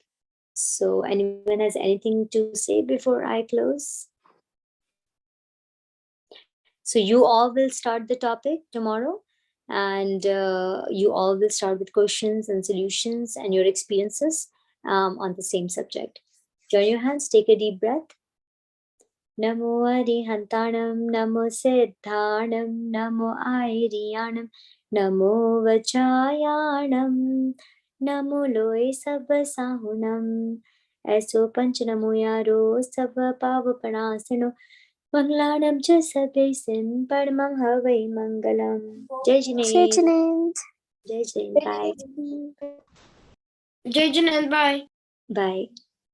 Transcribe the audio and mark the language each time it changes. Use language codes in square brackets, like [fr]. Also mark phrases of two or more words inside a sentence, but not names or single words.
[en] So anyone has anything to say before I close? So you all will start the topic tomorrow, and you all will start with questions and solutions and your experiences on the same subject. Join your hands, take a deep breath. [pra] Namo Arihantanam, Namo Siddhanam, Namo Airiyanam, Namo Vachayanam, Namo Loe Sabba Sahunam, Eso Panch Namo Yaro Sabba Pavapanasano, Manglanam Cha Sabbe Sin Padmang Havai Mangalam. [hi] जय जिनेश. जय जिनेश. Bye. जय जनेल, bye. [en] Bye.